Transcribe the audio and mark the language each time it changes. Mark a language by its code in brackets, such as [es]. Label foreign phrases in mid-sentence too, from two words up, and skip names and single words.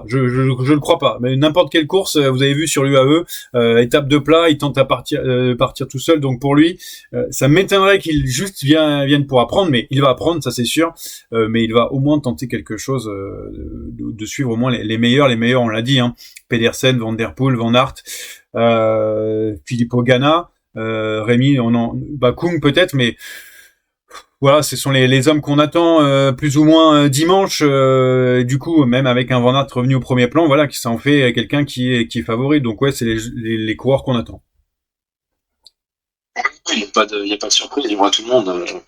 [fr] Je le crois pas. Mais n'importe quelle course, vous avez vu sur l'UAE, étape de plat, il tente à partir tout seul. Donc pour lui, ça m'étonnerait qu'il juste vienne pour apprendre, mais il va apprendre, ça c'est sûr. Mais il va au moins tenter quelque chose de suivre au moins les meilleurs. Les meilleurs, on l'a dit. Pedersen, Van Der Poel, Van Aert, Filippo Ganna, Rémi, Kung peut-être, mais voilà, ce sont les hommes qu'on attend plus ou moins dimanche. Du coup, même avec un Van Aert revenu au premier plan, voilà, qui s'en fait quelqu'un qui est favori. Donc ouais, c'est les coureurs qu'on attend. Il n'y a pas de surprise, il voit tout le monde.